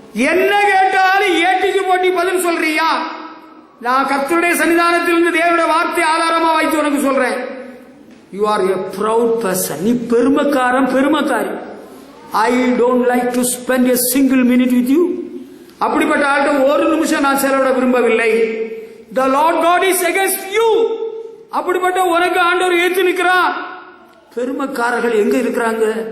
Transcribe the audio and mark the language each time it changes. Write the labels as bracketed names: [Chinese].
[Tamil] என்ன கேட்டாலும் ஏட்டிக்கு போட்டி பதில் சொல்றியா? நான் கர்த்தருடைய சன்னிதானத்திலிருந்து தேவனுடைய வார்த்தை ஆதாரமா வைத்து உனக்கு சொல்றேன். [English] You are a proud person. [Tamil] நீ பெருமைக்காரி. [English] I don't like to spend a single minute with you. [Tamil] அப்படிப்பட்ட ஆள்கிட்ட ஒரு நிமிஷம் நான் செலவிட விரும்பவில்லை. [English] The Lord God is against you. [Tamil] அப்படிப்பட்ட உனக்கு ஆண்டவர் ஏற்று நிற்கிறார். பெருமைக்காரர்கள் எங்க இருக்கிறாங்க?